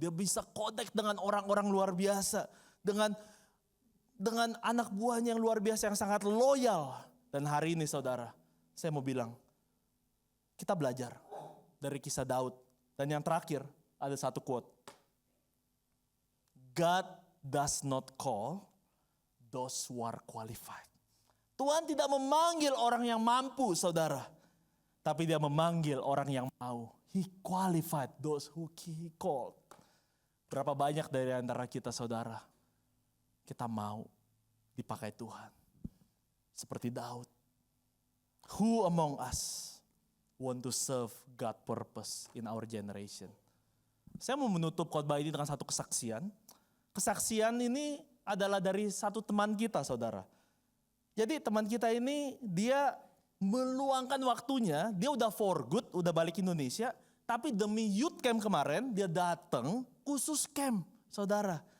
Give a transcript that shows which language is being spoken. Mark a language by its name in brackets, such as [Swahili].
[Indonesian] Dia bisa connect dengan orang-orang luar biasa. Dengan anak buahnya yang luar biasa, yang sangat loyal. Dan hari ini saudara, saya mau bilang, kita belajar dari kisah Daud. Dan yang terakhir ada satu quote. [English] God does not call those who are qualified. [Indonesian] Tuhan tidak memanggil orang yang mampu saudara. Tapi dia memanggil orang yang mau. [English] He qualified those who he called. [Indonesian] Berapa banyak dari antara kita saudara, kita mau dipakai Tuhan. Seperti Daud. [English] Who among us want to serve God purpose in our generation? [Indonesian] Saya mau menutup khotbah ini dengan satu kesaksian. Kesaksian ini adalah dari satu teman kita saudara. Jadi teman kita ini dia meluangkan waktunya, dia udah [English] for good, [Indonesian] udah balik Indonesia. Tapi demi youth camp kemarin dia datang khusus camp saudara.